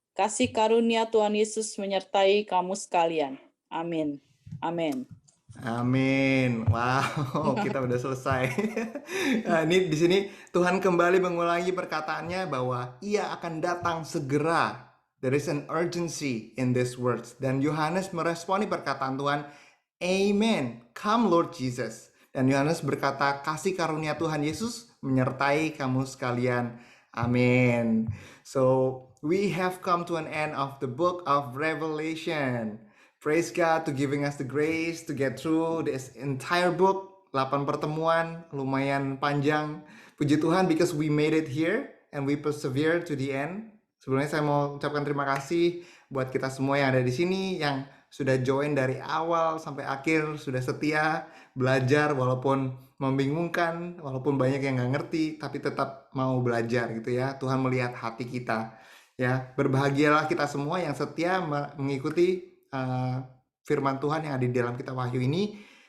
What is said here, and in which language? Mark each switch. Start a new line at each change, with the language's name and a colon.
Indonesian: Kasih karunia Tuhan Yesus menyertai kamu sekalian. Amin. Amin. Amin. Wow, kita udah selesai. Nah, ini di sini Tuhan kembali mengulangi perkataannya bahwa Ia akan datang segera.
English: There is an urgency in these words.
Indonesian: Dan Yohanes meresponi perkataan Tuhan, Amen.
English: Come Lord Jesus.
Indonesian: Dan Yohanes berkata, kasih karunia Tuhan Yesus menyertai kamu sekalian. Amin.
English: So, we have come to an end of the book of Revelation. Praise God to giving us the grace to get through this entire book.
Indonesian: 8 pertemuan, lumayan panjang. Puji Tuhan
English: because we made it here and we persevere to the end.
Indonesian: Sebelumnya saya mau ucapkan terima kasih buat kita semua yang ada di sini, yang sudah join dari awal sampai akhir, sudah setia, belajar walaupun membingungkan, walaupun banyak yang nggak ngerti, tapi tetap mau belajar gitu ya. Tuhan melihat hati kita. Ya, berbahagialah kita semua yang setia mengikuti firman Tuhan yang ada di dalam kitab Wahyu ini.